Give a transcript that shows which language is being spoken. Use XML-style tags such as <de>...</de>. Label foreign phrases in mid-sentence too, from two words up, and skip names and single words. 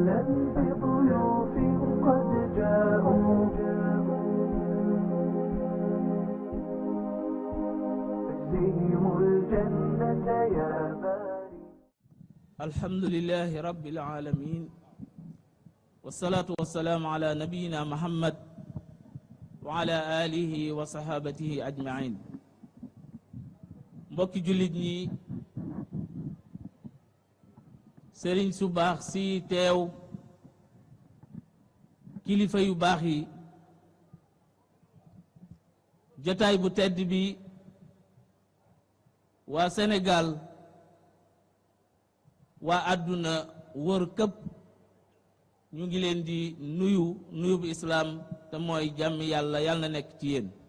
<ar>بضيوف قد جاءوا اجزهم الجنة يا باري. الحمد لله رب العالمين والصلاة والسلام على نبينا محمد وعلى آله وصحابته أجمعين.</ar> <wo>mbokki jullit ñi, sëriñ su baax si teew, kilifa yu baax yi, jotaay bu tedd bi, waa Sénégal, waa àdduna wër këpp, ñu ngi leen di nuyu bu islaam te mooy jàmm yàlla na nekk ci yéen.</wo>